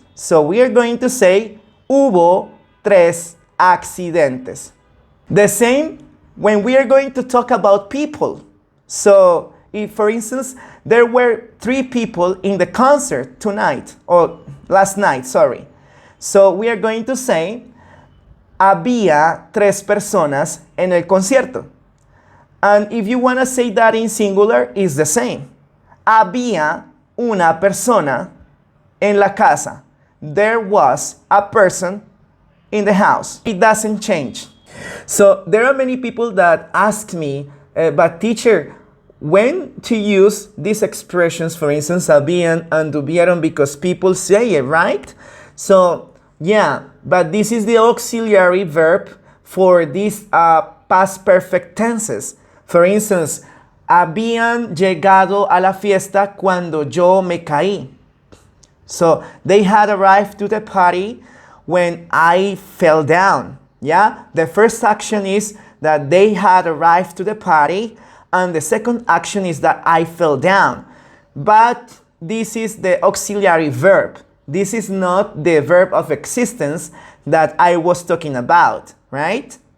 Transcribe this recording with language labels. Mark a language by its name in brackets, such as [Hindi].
[English] So we are going to say, [Spanish] hubo 3 accidentes. [English] The same when we are going to talk about people. So, if, for instance, there were 3 people in the concert tonight, or last night, sorry. So, we are going to say, [Spanish] había 3 personas en el concierto. [English] And if you want to say that in singular, it's the same. [Spanish] Había una persona en la casa. [English] There was a person in the house. It doesn't change. So, there are many people that ask me, but teacher, when to use these expressions, for instance, HABÍAN and HUBIERON, because people say it, right? So, yeah, but this is the auxiliary verb for these past perfect tenses. For instance, [Spanish] habían llegado a la fiesta cuando yo me caí. [English] So, they had arrived to the party when I fell down. Yeah, the first action is that they had arrived to the party, and the second action is that I fell down. But this is the auxiliary verb. This is not the verb of existence that I was talking about, right?